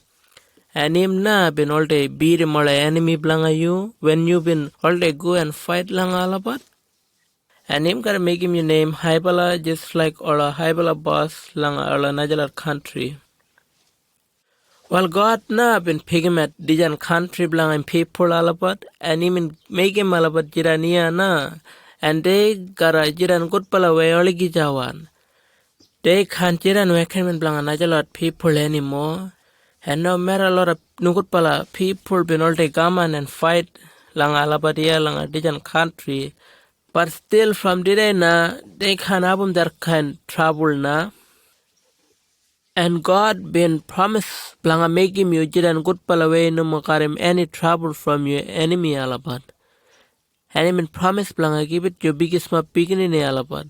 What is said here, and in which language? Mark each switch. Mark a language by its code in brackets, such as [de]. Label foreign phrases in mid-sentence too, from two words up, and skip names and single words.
[rop] And him na been all day beat him all enemy blanga you when you been all day go and fight langa alabat. And him gotta make him your name Haibala just like all a Haibala boss langa all a najalar country. Well God na been pig him at dijan country blanga and people alabat and him make him alabat jirania na and they gotta jiran good pala way oligi jawan. They can't jiran wekan blanga najalar people anymore. And no matter a lot of nukutpala people been all day gaman and fight langa alabadia langa dijan country. But still from today na they can't have that kind trouble na. And God been promised blanga make him you jiran good pala way no makarim any trouble from your enemy alabat. And he been promised blanga give it your biggest ma beginning alabat.